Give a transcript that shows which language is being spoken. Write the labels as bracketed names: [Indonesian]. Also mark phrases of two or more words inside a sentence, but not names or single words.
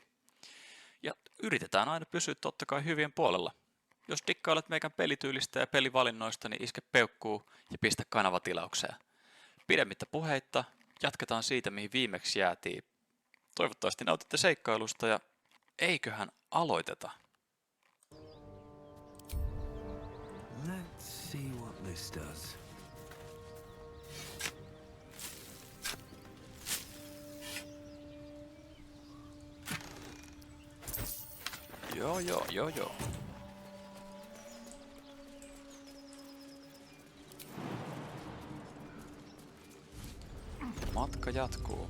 [Finnish] Ja yritetään aina pysyä totta kai hyvien puolella. Jos dikkailet meikän pelityylistä ja pelivalinnoista, niin iske peukkuu ja pistä kanavatilaukseen. Pidemmittä puheitta, jatketaan siitä mihin viimeksi jäätiin. Toivottavasti nautitte seikkailusta ja eiköhän aloiteta. [English] Let's see what this does. [Finnish] Joo. Matka jatkuu.